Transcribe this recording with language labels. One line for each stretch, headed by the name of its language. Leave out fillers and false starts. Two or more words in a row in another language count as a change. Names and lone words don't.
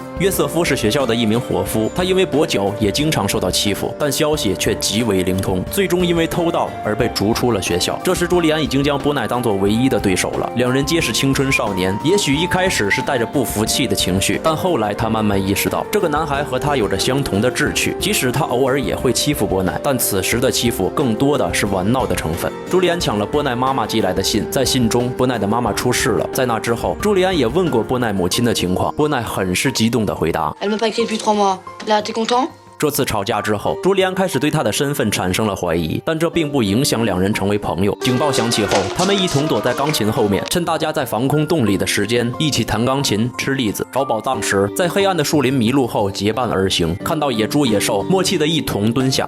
Chinese: 约瑟夫是学校的一名伙夫，他因为跛脚也经常受到欺负，但消息却极为灵通，最终因为偷盗而被逐出了学校。这时朱利安已经将波奈当作唯一的对手了，两人皆是青春少年，也许一开始是带着不服气的情绪，但后来他慢慢意识到，这个男孩和他有着相同的志趣，即使他偶尔也会欺负波奈，但此时的欺负更多的是玩闹的成分。朱利安抢了波奈妈妈寄来的信，在信中波奈的妈妈出事了。在那之后，朱利安也问过波奈母亲的情况，波奈很是激动地回答
French: Elle m'a pas écrit depuis 3 mois. Là, t'es content?
Chinese: 这次吵架之后，朱利安开始对他的身份产生了怀疑，但这并不影响两人成为朋友。警报响起后，他们一同躲在钢琴后面，趁大家在防空洞里的时间，一起弹钢琴、吃栗子。找宝藏时，在黑暗的树林迷路后结伴而行，看到野猪野兽，默契的一同蹲下。